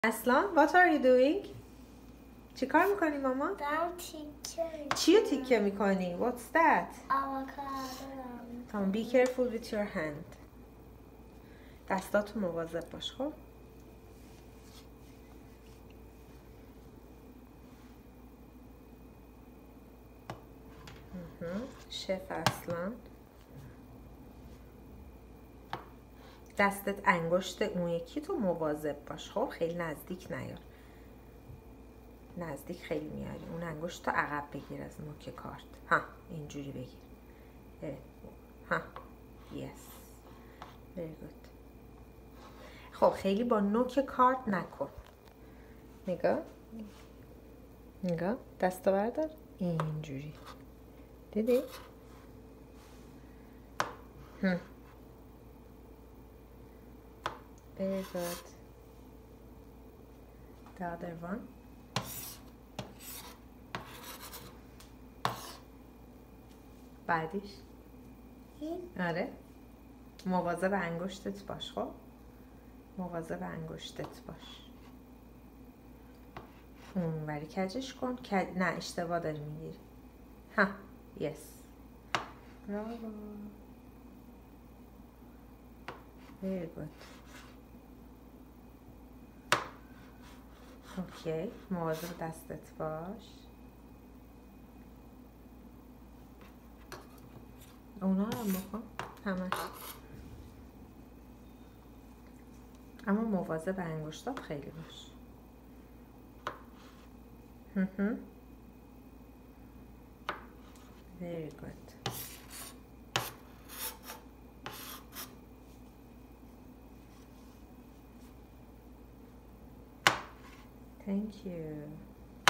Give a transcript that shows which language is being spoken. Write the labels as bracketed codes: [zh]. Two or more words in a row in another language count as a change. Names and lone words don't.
[fa] اصلا [en] what are you doing؟ [fa] چی کار میکنی ماما؟ دارم تیکه چی رو تیکه میکنی؟ [en] What's that؟ [fa] آووکادو. [en] تمام be careful with your hand. [fa] دستاتو مواظب باش. خب شف اصلا دستت انگشت اون یکی تو مواظب باش. خب خیلی نزدیک نیار، نزدیک خیلی میاری. اون انگشت تو عقب بگیر از نوک کارت. ها اینجوری بگیر. ها [en] yes very good. [fa] خب خیلی با نوک کارت نکن. نگاه نگاه دستو بردار اینجوری. [en] دیدی؟ Very good. The other one. [fa] بعدیش آره مواظب انگشتت باش. خب مواظب انگشتت باش. اون وری کجش کن. نه اشتباه داری میگیری. ها yes براو. [en] very good. [fa] اوکی مواظب دستت باش. اونا رو بکن همش، اما مواظب انگشتات خیلی باش. [en] very good. Thank you.